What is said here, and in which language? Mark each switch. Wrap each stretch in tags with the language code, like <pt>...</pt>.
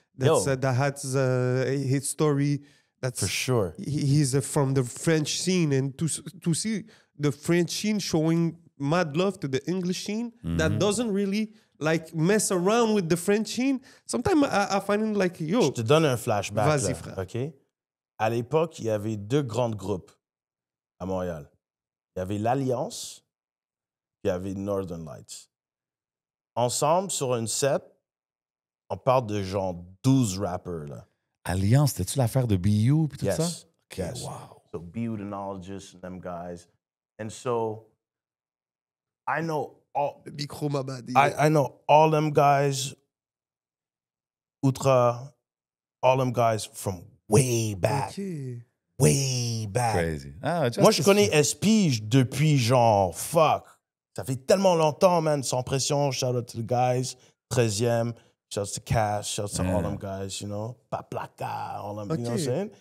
<en>That has his story. That's for sure. He's from the French scene, and to see the French scene showing mad love to the English scene that doesn't really like mess around with the French scene. Sometimes I find it like, yo.</en> <fr>Je te donne un flashback. Vas-y, là, frère. OK? À l'époque, il y avait deux grands groupes à Montréal. Il y avait l'Alliance, puis il y avait Northern Lights. Ensemble, sur une set, on parle de genre 12 rappers, là. Alliance, c'était-tu l'affaire de BU et tout ça?</fr> <en>Okay, Yes. wow. So BU, the Nologists, and them guys. And so, I know all... I know all them guys, Outra, all them guys from way back. Okay. Way back. Crazy.</en> <fr>Moi, je connais Espige depuis genre, fuck. Ça fait tellement longtemps, man. Sans pression,</fr> <en>shout out to the guys. 13e, shout out to Cash, shout out to all them guys, you know. Paplaka, all them, you know what I'm saying?</en>